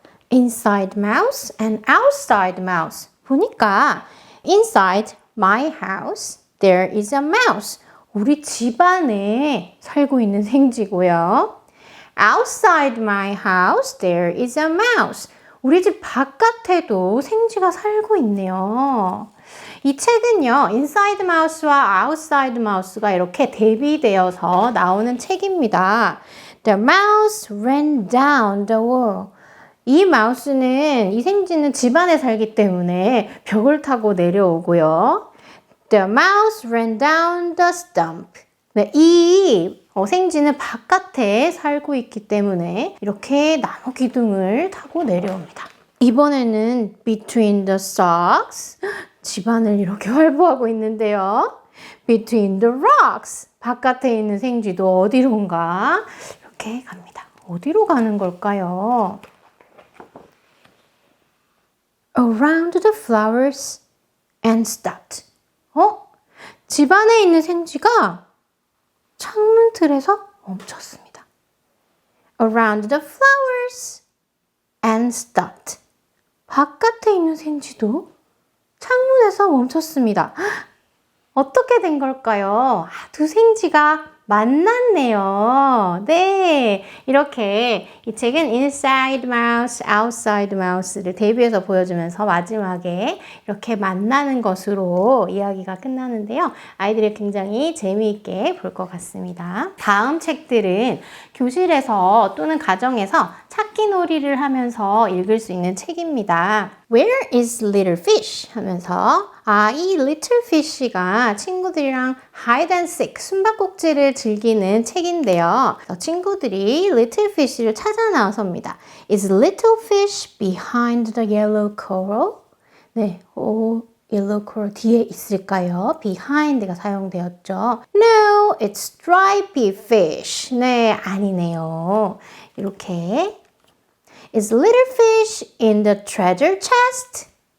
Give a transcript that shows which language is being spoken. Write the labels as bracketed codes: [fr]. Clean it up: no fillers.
[en] inside mouse and outside mouse. [ko] 보니까 [en] inside my house there is a mouse. [ko] 우리 집 안에 살고 있는 생쥐고요. [en] outside my house there is a mouse. [ko] 우리 집 바깥에도 생쥐가 살고 있네요. 이 책은요, Inside Mouse와 Outside Mouse가 이렇게 대비되어서 나오는 책입니다. [en] The mouse ran down the wall. [ko] 이 마우스는, 이 생쥐는 집안에 살기 때문에 벽을 타고 내려오고요. [en] The mouse ran down the stump. [ko] 네, 이 생쥐는 바깥에 살고 있기 때문에 이렇게 나무 기둥을 타고 내려옵니다. 이번에는 [en] Between the socks. [ko] 집안을 이렇게 활보하고 있는데요. [en] Between the rocks. [ko] 바깥에 있는 생쥐도 어디론가 이렇게 갑니다. 어디로 가는 걸까요? [en] Around the flowers and stopped. [ko] 집안에 있는 생쥐가 창문 틀에서 멈췄습니다. [en] Around the flowers and stopped. [ko] 바깥에 있는 생쥐도 창문에서 멈췄습니다. 어떻게 된 걸까요? 두 생쥐가 만났네요. 네, 이렇게 이 책은 inside mouse, outside mouse를 대비해서 보여주면서 마지막에 이렇게 만나는 것으로 이야기가 끝나는데요. 아이들이 굉장히 재미있게 볼 것 같습니다. 다음 책들은 교실에서 또는 가정에서 찾기 놀이를 하면서 읽을 수 있는 책입니다. [en] Where is little fish? [ko] 하면서 이 little fish가 친구들이랑 [en] hide and seek, [ko] 숨바꼭질을 즐기는 책인데요. 친구들이 little fish를 찾아 나섭니다. [en] Is little fish behind the yellow coral? [ko] 네, yellow coral 뒤에 있을까요? behind가 사용되었죠. [en] No, it's stripy fish. [ko] 네, 아니네요. 이렇게 [en] Is little fish in the treasure chest?